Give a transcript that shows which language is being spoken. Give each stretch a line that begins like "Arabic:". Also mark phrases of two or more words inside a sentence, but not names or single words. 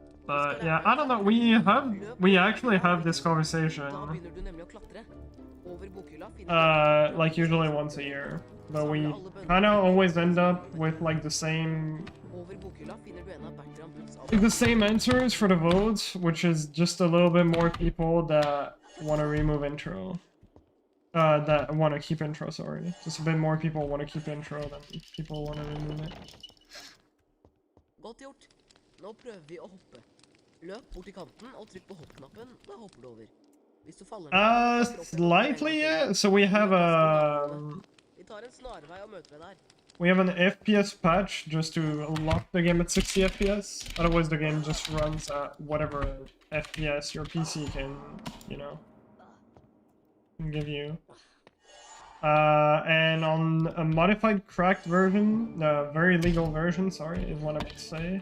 English: But yeah, I don't know. We actually have this conversation.
Norwegian: Da begynner du nemlig å klatre. Over bokhylla finner du
English: Like usually once a year, but we kind of always end up with like the same
Norwegian: Over bokhylla finner du en av Bertram Butts
English: the same answers for the votes, which is just a little bit more people that want to remove intro. That want to keep intro, sorry. Just a bit more people want to keep intro than people want to remove it.
Norwegian: Godt gjort. Nå prøver vi å hoppe. Løp bort til kanten og trykk på hoppknappen, da hopper du over. Hvis du faller ned...
English: Slightly, yeah. So we have
Norwegian: Vi tar en snarvei og møter deg der.
English: we have an FPS patch just to lock the game at 60 FPS. Otherwise the game just runs at whatever FPS your PC can, you know, give you. And on a modified cracked version, the very legal version, sorry, is what I meant to say.